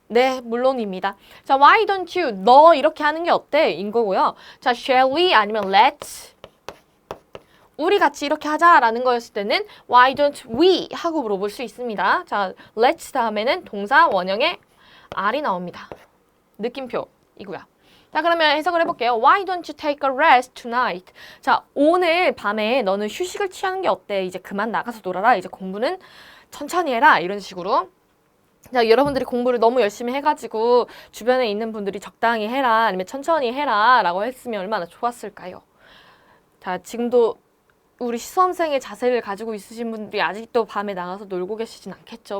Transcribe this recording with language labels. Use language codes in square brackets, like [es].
[ko] 네, 물론입니다. 자, [en] why don't you? [ko] 너 이렇게 하는 게 어때? 인 거고요. 자, [en] shall we? [ko] 아니면 let's? 우리 같이 이렇게 하자라는 거였을 때는 [en] why don't we? [ko] 하고 물어볼 수 있습니다. 자, let's 다음에는 동사 원형의 R이 나옵니다. 느낌표이고요. 자, 그러면 해석을 해볼게요. [en] Why don't you take a rest tonight? [ko] 자, 오늘 밤에 너는 휴식을 취하는 게 어때? 이제 그만 나가서 놀아라. 이제 공부는 천천히 해라. 이런 식으로. 자, 여러분들이 공부를 너무 열심히 해가지고 주변에 있는 분들이 적당히 해라. 아니면 천천히 해라. 라고 했으면 얼마나 좋았을까요? 자, 지금도 우리 시수험생의 자세를 가지고 있으신 분들이 아직도 밤에 나가서 놀고 계시진 않겠죠.